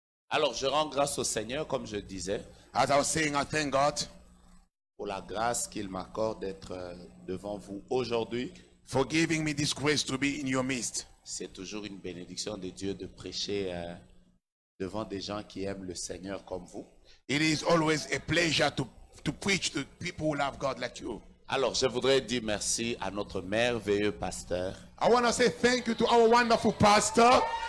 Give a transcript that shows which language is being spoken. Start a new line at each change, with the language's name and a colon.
French: Alors, je rends grâce au Seigneur, comme je disais,
English: As I was saying, I thank God
French: pour la grâce qu'il m'accorde d'être devant vous aujourd'hui.
English: for giving me this grace to be in your midst.
French: C'est toujours une bénédiction de Dieu de prêcher devant des gens qui aiment le Seigneur comme vous.
English: It is always a pleasure to preach to people who love God like you.
French: Alors, je voudrais dire merci à notre merveilleux pasteur,
English: I want to say thank you to our wonderful pastor,